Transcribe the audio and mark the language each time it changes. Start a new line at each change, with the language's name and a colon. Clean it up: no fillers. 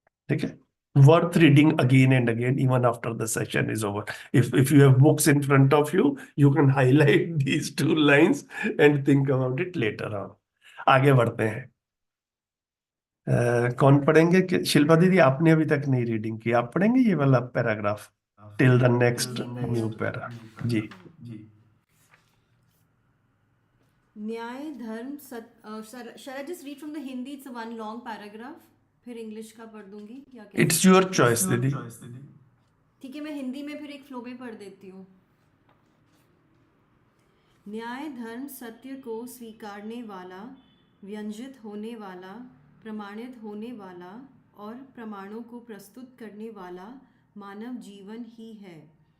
English: Okay, worth reading again and again, even after the session is over. If you have books in front of you, you can highlight these two lines and think about it later on.
Hindi: आगे बढ़ते हैं। कौन पढ़ेंगे? शिल्पा दीदी, आपने अभी तक नहीं रीडिंग की, आप पढ़ेंगे ये वाला paragraph
English: Till the next new para?
Hindi: जी।
English: न्याय धर्म shall I just read from the Hindi? It's a one long paragraph.
Hindi: फिर इंग्लिश का पढ़ दूंगी या कैसे?
English: It's your choice दीदी।
Hindi: ठीक है, मैं हिंदी में फिर एक फ्लो में पढ़ देती हूँ। न्याय धर्म सत्य को स्वीकारने वाला, व्यंजित होने वाला, प्रमाणित होने वाला और प्रमाणों को प्रस्तुत करने वाला मानव जीवन ही है।